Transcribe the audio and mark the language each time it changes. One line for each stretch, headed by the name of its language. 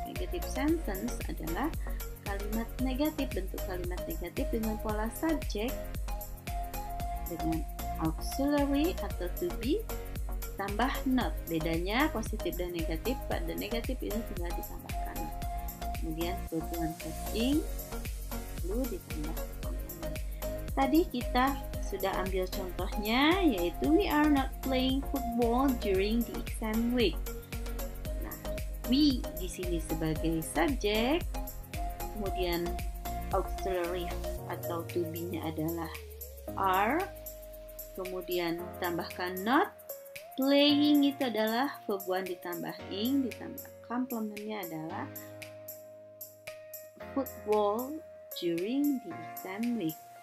Indonesian: Negative sentence adalah kalimat negatif, bentuk kalimat negatif dengan pola subjek dengan auxiliary atau to be tambah not. Bedanya positif dan negatif, pada negatif ini tinggal ditambahkan. Kemudian kebutuhan ing lalu ditambah complement. Tadi kita sudah ambil contohnya, yaitu
English: we are not playing football during the exam week.
Indonesian: Nah, we di sini sebagai subjek, kemudian auxiliary atau to be-nya adalah are, kemudian tambahkan not, playing itu adalah verb one ditambah ing, ditambah complement-nya adalah
English: football during the exam week.